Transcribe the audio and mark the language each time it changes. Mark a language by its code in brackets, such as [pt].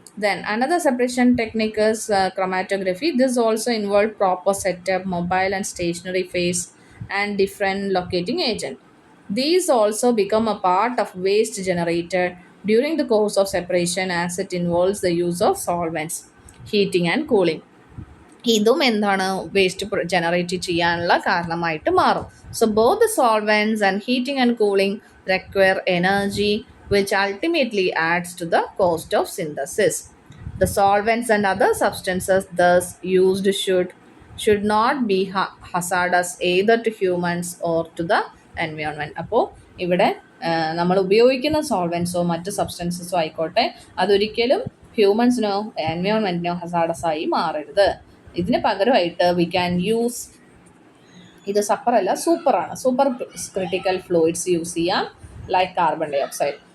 [en] Then another separation technique is chromatography. This also involves proper setup, mobile and stationary phase, and different locating agent. These also become a part of waste generated during the course of separation, as it involves the use of solvents, heating and cooling. [ml] ഇതും എന്താണ് waste generate ചെയ്യാനുള്ള കാരണമായിട്ട് മാറും. [en] So both the solvents and heating and cooling require energy, which ultimately adds to the cost of synthesis. The solvents and other substances thus used should not be hazardous either to humans or to the environment. [ml] അപ്പോൾ ഇവിടെ നമ്മൾ ഉപയോഗിക്കുന്ന സോൾവെൻസോ മറ്റ് സബ്സ്റ്റൻസസോ ആയിക്കോട്ടെ, അതൊരിക്കലും ഹ്യൂമൻസിനോ എൻവയോൺമെൻറ്റിനോ hazardous ആയി മാറരുത്. ഇതിന് പകരമായിട്ട് [en] we can use, [ml] ഇത് സൂപ്പറാണ്, സൂപ്പർ ക്രിട്ടിക്കൽ ഫ്ലൂയിഡ്സ് യൂസ് ചെയ്യാം, ലൈക്ക് കാർബൺ ഡൈ ഓക്സൈഡ്.